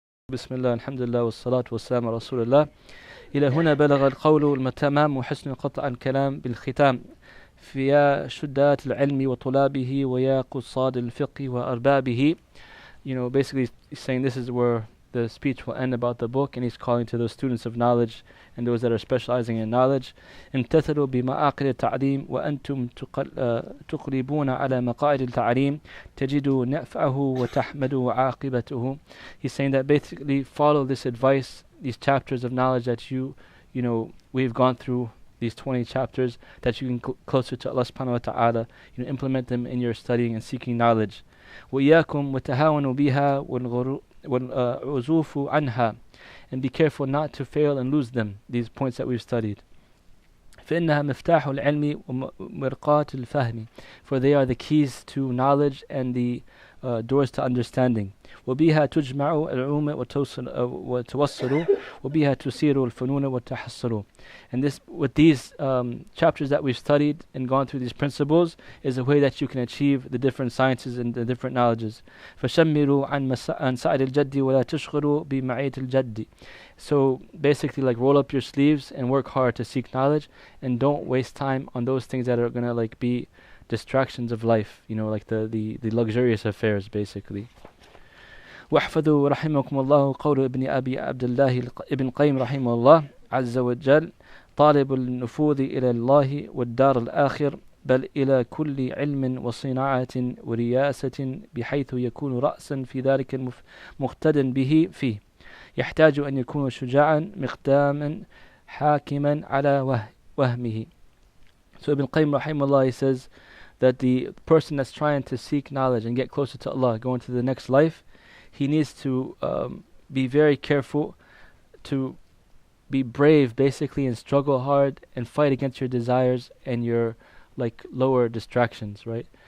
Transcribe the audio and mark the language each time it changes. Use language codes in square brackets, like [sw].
[ar] بسم الله الحمد لله والصلاة والسلام على رسول الله. إلى هنا بلغ القول التمام وحسن القطع الكلام بالختام فيا شدات العلم وطلابه ويا قصاد الفقه وأربابه. [en] Basically he's saying this is where the speech will end about the book, and he's calling to those students of knowledge and those that are specializing in knowledge. [ar] امتثلوا بمعاقد التعليم وأنتم تقلبون على مقاعد التعليم تجدوا نفعه وتحمدوا عاقبته. [en] He's saying that basically follow this advice, these chapters of knowledge that we've gone through, these 20 chapters, that you can closer to Allah subhanahu wa ta'ala, implement them in your studying and seeking knowledge. [ar] وإياكم وتهاونوا بها والعزوف عنها, [en] and be careful not to fail and lose them, these points that we've studied. [ar] فإنها مفتاح العلم ومرقاة الفهم, [en] for they are the keys to knowledge and the doors to understanding. [ar] وبها تجمع العلوم وتوصل وبها تسير الفنون وتحصل. [en] And this, with these chapters that we've studied and gone through these principles, is a way that you can achieve the different sciences and the different knowledges. [ar] فشمروا عن سعر الجد ولا تشغلوا بمعية الجد. [en] So basically, like, roll up your sleeves and work hard to seek knowledge, and don't waste time on those things that are gonna be distractions of life, like the luxurious affairs, basically. [ar] واحفظوا رحمكم الله قول ابن أبي عبد الله ابن قيم رحمه الله عز وجل: طالب النفوذ إلى الله والدار الآخر، بل إلى كل علم وصناعة ورياسة، بحيث يكون رأسا في ذلك مقتدا به فيه، يحتاج أن يكون شجاعا مقداما حاكما على وهمه. [en] So Ibn Qayyim rahimahullah, he says that the person that's trying to seek knowledge and get closer to Allah, go into the next life, he needs to be very careful, to be brave basically, and struggle hard and fight against your desires and your lower distractions, right?